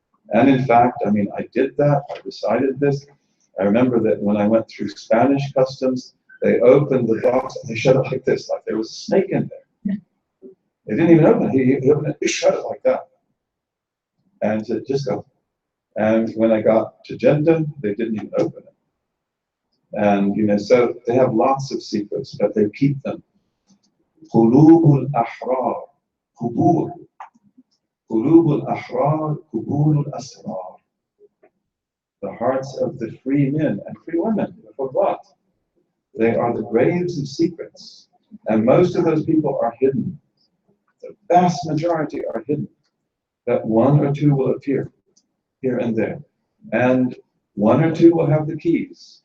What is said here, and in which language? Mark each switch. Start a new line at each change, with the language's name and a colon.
English: And in fact, I mean, I did that. I decided this. I remember that when I went through Spanish customs, they opened the box and they shut it like this, like there was a snake in there. They didn't even open it. He opened it, he shut it like that. And said, just go. And when I got to Jeddah, they didn't even open it. And, you know, so they have lots of secrets, but they keep them.
Arabic: قلوب الأحرار قبور قلوب الأحرار قبور الأسرار.
English: The hearts of the free men and free women. For what? They are the graves of secrets. And most of those people are hidden. The vast majority are hidden. That one or two will appear here and there. And one or two will have the keys.